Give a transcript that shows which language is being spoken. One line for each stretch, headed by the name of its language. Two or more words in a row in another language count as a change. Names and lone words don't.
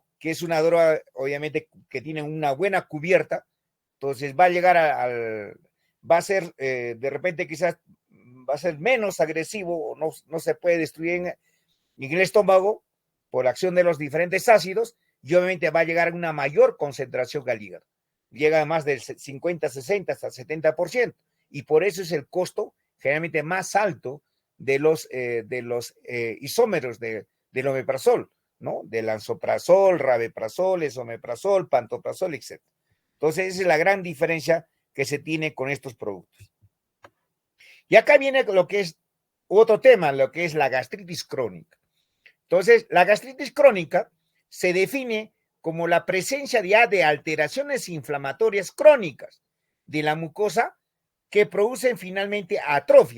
Spanish: Que es una droga, obviamente, que tiene una buena cubierta, entonces va a llegar va a ser, de repente quizás va a ser menos agresivo, o no se puede destruir en el estómago por acción de los diferentes ácidos, y obviamente va a llegar a una mayor concentración al hígado. Llega a más del 50, 60, hasta 70%, y por eso es el costo generalmente más alto de los isómeros del omeprazol, ¿no? Del lansoprazol, rabeprazol, esomeprazol, pantoprazol, etc. Entonces, esa es la gran diferencia que se tiene con estos productos. Y acá viene lo que es otro tema, lo que es la gastritis crónica. Entonces, la gastritis crónica se define como la presencia ya de alteraciones inflamatorias crónicas de la mucosa que producen finalmente atrofia.